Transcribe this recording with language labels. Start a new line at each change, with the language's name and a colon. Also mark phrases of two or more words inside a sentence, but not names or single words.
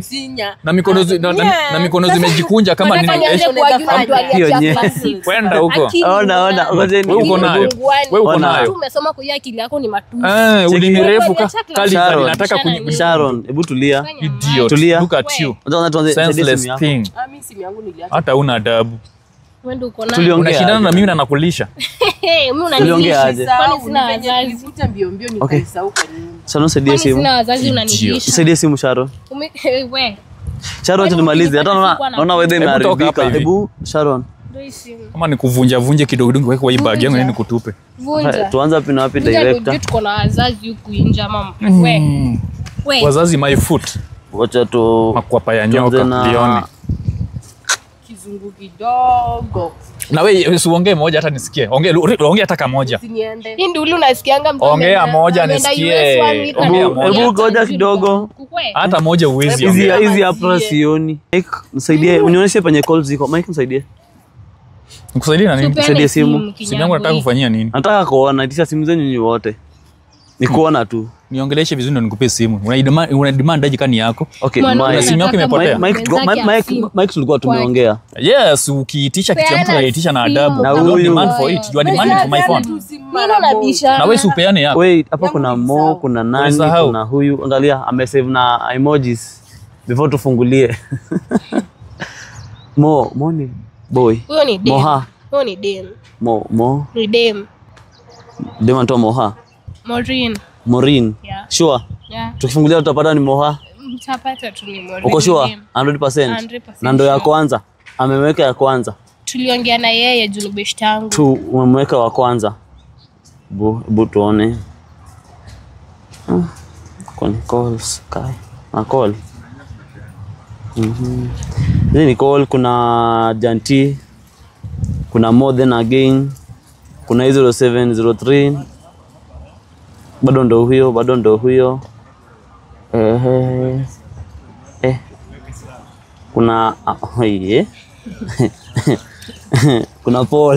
Swahili: Na mikono zimejikunja kama nini? Kwenda huko. Ona. Wewe uko nayo. Tumesoma kwa akili yako ni matusi. Ulimi refu kali nataka Sharon, hebu tulia. Idiot. Tulia.
English: Look at you. Senseless thing.
Swahili: Mimi simu yangu niliacha. Hata una adabu. Wewe uko nayo. Tuliongea. Unashindana na mimi na nakulisha. Mimi unanilisha. aje? Kwani sina wazazi? Nilikuta mbio nikaisahau kwa nini. Sharon, saidia simu. Sina wazazi unanilisha. Saidia simu Sharon. Wewe. Sharon, acha tumalize. Hata naona wewe imeharibika. Hebu Sharon. Kama ni kuvunja kidogo kidogo kwa hii bag yangu ni kutupe. Vunja. Tuanze wapi na wapi director? Tuko na wazazi huku nje mama. Wewe. Wazazi
English: my foot.
Swahili: Wacha tu makwapa ya nyoka Lione. Kizungu kidogo. Na wewe usiongee moja hata nisikie. Ongea hata kama moja. Hii ndio ule unasikianga mtu. Ongea moja nisikie. Hebu ngoja kidogo. Hata moja uwezi ongea. Hizi hapa sioni. Mike, msaidie, unionyeshe penye calls ziko. Mike, msaidie. Nikusaidie na nini? Msaidie simu. Simu yangu nataka kufanyia nini? Nataka kuona itisha simu zenyu nyinyi wote. Ni kuona tu. Niongeleshe vizuri ndo nikupe simu. Una demand aje kani yako? Okay, simu yako imepotea. Mike tulikuwa tumeongea. Yes, ukiitisha kitu mtu anaitisha na adabu. Na
English: huyu demand for it. You are demanding for my phone.
Swahili: Na wewe usipeane yako. Wait, hapa kuna Mo, kuna nani, kuna huyu. Angalia, amesave na emojis before tufungulie. Mo ni boy. Huyo ni Moha. Huyo ni dem. Mo. Ni dem. Dem anaitwa Moha. Maureen. Yeah. Sure. Yeah. Tukifungulia tutapata ni Moha. Mtapata tu ni Maureen. Uko sure? Dem. 100%. 100% Na ndo ya sure. kwanza. Amemweka ya kwanza. Tuliongea na yeye juu best yangu. Tu umemweka wa kwanza. Bu tuone. Kwa calls kai. Na call. Hizi ni call, kuna Janti. Kuna More Than Again. Kuna 0703. Bado ndo huyo. Kuna kuna Paul.